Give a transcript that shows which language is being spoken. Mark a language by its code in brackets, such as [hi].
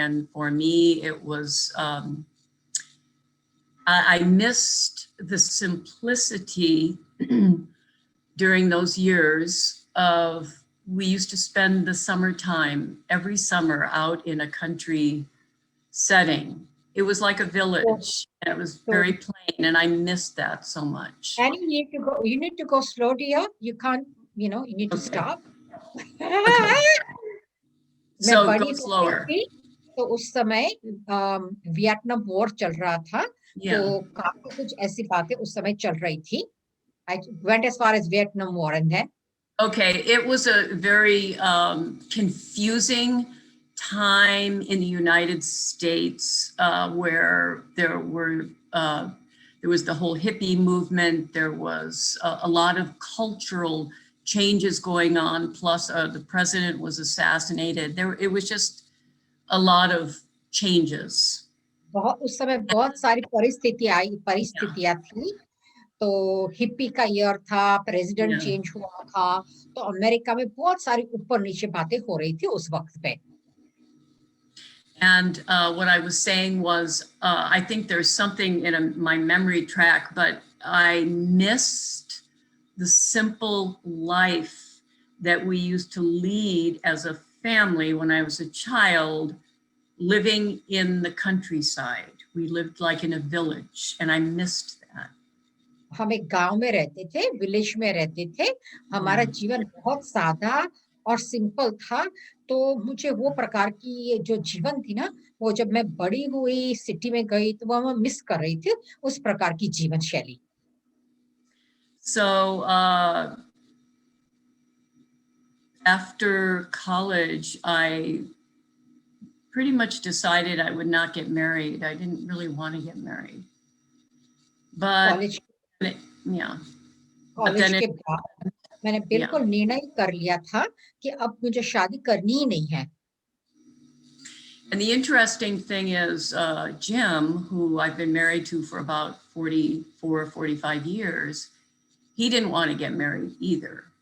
[en] And for me, it was, I missed the simplicity during those years of, we used to spend the summertime every summer out in a country setting. It was like a village, and it was very plain, and I missed that so much. And you need to go slow, dear. You can't, you need to stop. So go slower. [hi] तो उस समय Vietnam war चल रहा था, तो काफी कुछ ऐसी बातें उस समय चल रही थी. [en] I went as far as Vietnam War, and then okay, it was a very confusing time in the United States, where there was the whole hippie movement. There was a lot of cultural changes going on. Plus, the president was assassinated. It was just a lot of changes. [hi] बहुत उस समय बहुत सारी परिस्थितियां थी। तो hippie का year था, प्रेसिडेंट [en] Yeah. [hi] चेंज हुआ था, तो अमेरिका में बहुत सारी ऊपर नीचे बातें हो रही थी उस वक्त पे। [en] And what I was saying was, I think there's something in my memory track, but I missed the simple life that we used to lead as a family when I was a child, living in the countryside. We lived like in a village, and I missed that. [hi] हम एक गांव में रहते थे, village में रहते थे। हमारा [en] Yeah. [hi] जीवन बहुत सादा और सिंपल था। तो मुझे वो प्रकार की ये जो जीवन थी ना, वो जब मैं बड़ी हुई, सिटी में गई, तो वो मैं मिस कर रही थी उस प्रकार की जीवन शैली। [en] So after college, I pretty much decided I would not get married. I didn't really want to get married. But [hi] college [en] yeah, [hi] college [en] then [hi] के बाद मैंने बिल्कुल निर्णय कर लिया था कि अब मुझे शादी करनी ही नहीं है। [en] and the interesting thing is, Jim, who I've been married to for about 44, 45 years, he didn't want to get married either.